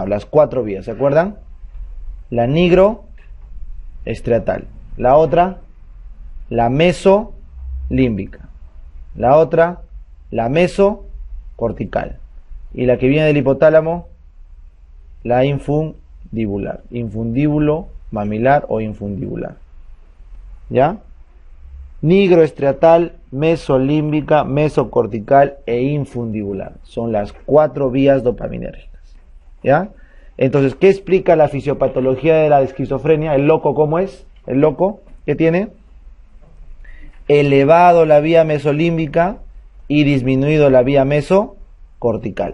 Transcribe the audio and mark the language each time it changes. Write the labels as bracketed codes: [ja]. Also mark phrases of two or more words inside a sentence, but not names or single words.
[es] Las 4 vías, ¿se acuerdan? La nigroestriatal. La otra, la mesolímbica. La otra, la mesocortical. Y la que viene del hipotálamo, la infundibular. Infundíbulo mamilar o infundibular. ¿Ya? Nigroestriatal, mesolímbica, mesocortical e infundibular. Son las 4 vías dopaminérgicas. ¿Ya? Entonces, ¿qué explica la fisiopatología de la esquizofrenia? ¿El loco cómo es? ¿El loco qué tiene? Elevado la vía mesolímbica y disminuido la vía mesocortical.